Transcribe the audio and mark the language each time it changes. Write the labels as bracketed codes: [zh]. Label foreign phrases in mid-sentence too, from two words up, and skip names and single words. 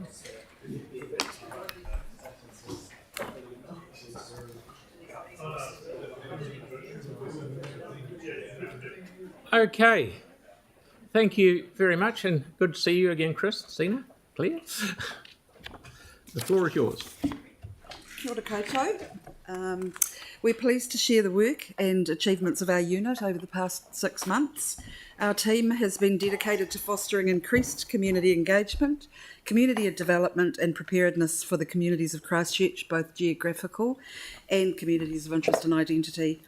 [en] Okay. Thank you very much, and good to see you again, Chris, Sina, Claire. The floor is yours. [mi] Kia ora koutou. [en] We're pleased to share the work and achievements of our unit over the past 6 months. Our team has been dedicated to fostering increased community engagement, community development and preparedness for the communities of Christchurch, both geographical and communities of interest and identity.